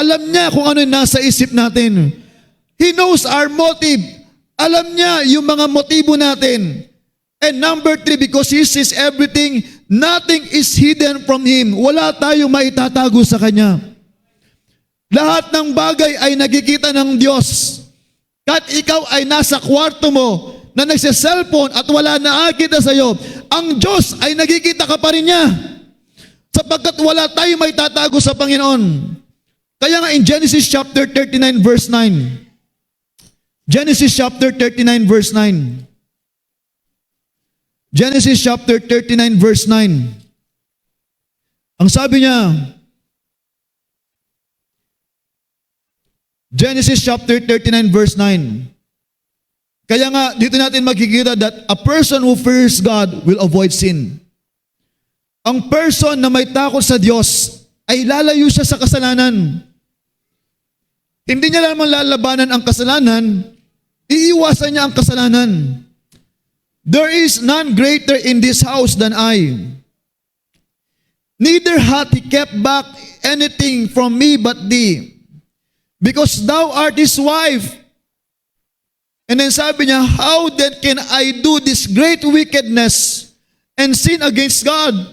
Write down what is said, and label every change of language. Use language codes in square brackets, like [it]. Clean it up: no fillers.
[tl] Alam niya kung ano yung nasa isip natin. [en] He knows our motive. [tl] Alam niya yung mga motibo natin. [en] And number 3, because He sees everything, nothing is hidden from Him. [tl] Wala tayong maitatago sa Kanya. Lahat ng bagay ay nakikita ng Diyos. Kahit ikaw ay nasa kwarto mo na nagse-cellphone at wala nakakita sa iyo, ang Diyos ay nakikita ka pa rin niya. Sapagkat wala tayong maitatago sa Panginoon. Kaya nga [en] in Genesis chapter 39 verse 9. Genesis chapter 39 verse 9. Genesis chapter 39 verse 9. [tl] Ang sabi niya, [en] Genesis chapter 39 verse 9. [tl] Kaya nga, dito natin makikita [en] that a person who fears God will avoid sin. [tl] Ang person na may takot sa Diyos ay lalayo siya sa kasalanan. Hindi niya lamang lalabanan ang kasalanan, iiwasan niya ang kasalanan. [en] There is none greater in this house than I. Neither hath he kept back anything from me but thee, because thou art his wife. And then [tl] sabi niya, [en] how then can I do this great wickedness and sin against God?